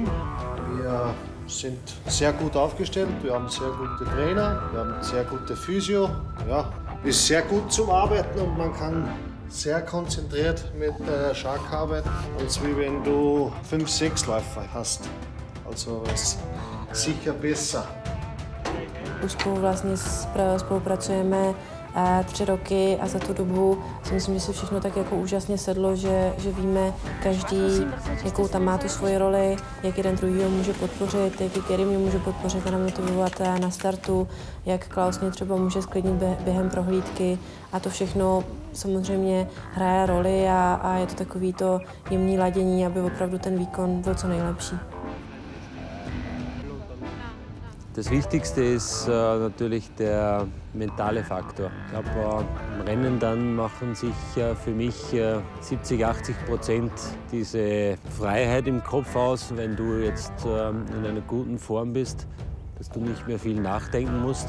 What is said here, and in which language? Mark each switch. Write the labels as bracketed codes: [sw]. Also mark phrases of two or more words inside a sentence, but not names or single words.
[de] Wir sind sehr gut aufgestellt. Wir haben sehr gute Trainer, wir haben sehr gute Physio. Ja, ist sehr gut zum Arbeiten und man kann sehr konzentriert mit Shark arbeiten, als wie wenn du 5-6 Läufer hast. Also ist sicher besser. [cs] Už spolu vlastně spolupracujeme 3 roky a za tu dobu si myslím, že se všechno tak jako úžasně sedlo, že víme každý, jakou tam má tu svoji roli, jak jeden druhýho může podpořit, jak Gary mě může podpořit a namotivovat na startu, jak Klaus mě třeba může sklidnit během prohlídky a to všechno samozřejmě hraje roli a je to takový to jemný ladění, aby opravdu ten výkon byl co nejlepší. [de] Das Wichtigste ist natürlich der mentale Faktor. Ich glaube, im Rennen dann machen sich für mich 70–80% diese Freiheit im Kopf aus, wenn du jetzt in einer guten Form bist, dass du nicht mehr viel nachdenken musst.